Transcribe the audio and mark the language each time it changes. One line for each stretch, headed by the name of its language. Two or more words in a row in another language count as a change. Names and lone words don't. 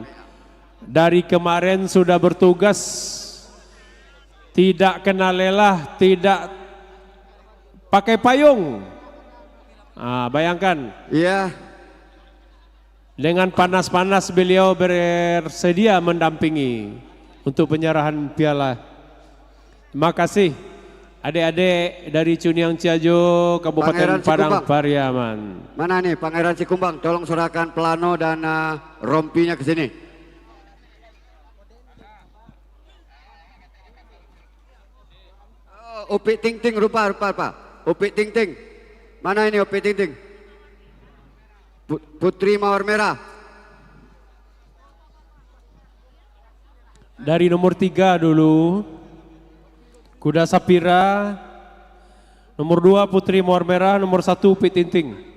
Indonesian: Dari kemarin sudah bertugas, tidak kena lelah, tidak pakai payung. Bayangkan. Iya. Dengan panas-panas beliau bersedia mendampingi untuk penyerahan piala. Terima kasih adik-adik dari Ciuniang Ciajo, Kabupaten Pangeran Padang Cikumbang. Pariaman. Mana nih Pangeran Cikumbang, tolong serahkan pelano dan rompinya ke sini. Upik Ting Ting rupa Pak. Upik Ting Ting. Mana ini Upik Ting Ting? Putri Mawar Merah. Dari nomor 3 dulu, Kuda Sapira. Nomor 2 Putri Mawar Merah, nomor 1 Upik Ting Ting.